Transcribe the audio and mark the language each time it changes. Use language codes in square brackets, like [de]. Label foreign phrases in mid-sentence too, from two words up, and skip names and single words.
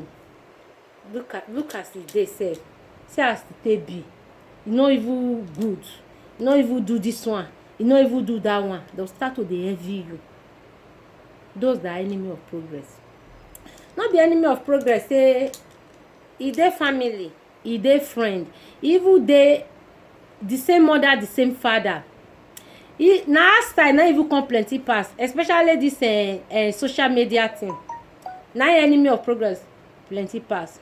[pcm] Look as they say, see as they be, you no even good, you no even do this one, you no even do that one. They'll start to dey envy you. Those are enemy of progress. Not the enemy of progress say e dey family, e dey friend, even dey the same mother, the same father. Na style na even come plenty pass, especially this social media thing. Na enemy of progress plenty pass.